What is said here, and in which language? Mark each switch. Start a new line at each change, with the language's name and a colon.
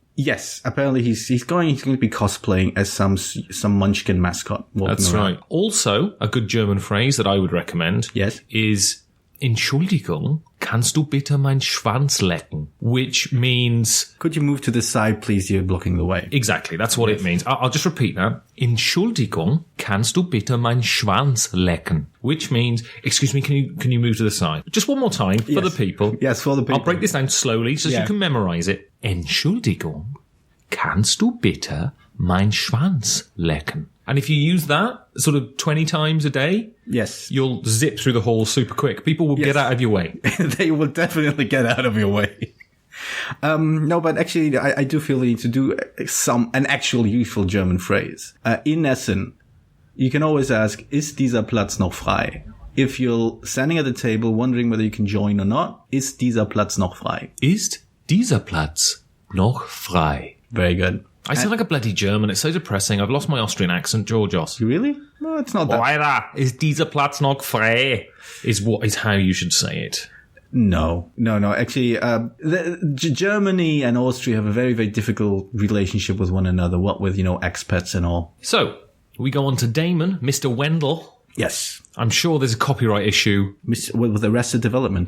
English: Yes, apparently he's going to be cosplaying as some Munchkin mascot. That's around. Right. Also, a good German phrase that I would recommend is
German: Entschuldigung, kannst du bitte mein Schwanz lecken?
English: Which means... Could you move to the side, please? You're blocking the way. Exactly, that's what it means. I'll just repeat that.
German: Entschuldigung, kannst du bitte mein Schwanz lecken?
English: Which means, excuse me, can you move to the side? Just one more time for the people. Yes, for the people. I'll break this down slowly so you can memorize it.
German: Entschuldigung, kannst du bitte mein Schwanz lecken?
English: And if you use that sort of 20 times a day, you'll zip through the hall super quick. People will get out of your way. They will definitely get out of your way. No, but actually, I do feel the need to do an actual useful German phrase. In Essen, you can always ask,
German: ist dieser Platz noch frei?
English: If you're standing at the table wondering whether you can join or not,
German: ist dieser Platz noch frei? Ist dieser Platz noch frei?
English: Very good. I sound like a bloody German. It's so depressing. I've lost my Austrian accent, Georgios. You really? No, it's not that.
German: Leider ist dieser Platz noch frei?
English: Is how you should say it. No. Actually, Germany and Austria have a very, very difficult relationship with one another. What with, expats and all. So, we go on to Damon, Mr. Wendell. Yes. I'm sure there's a copyright issue. With Arrested Development.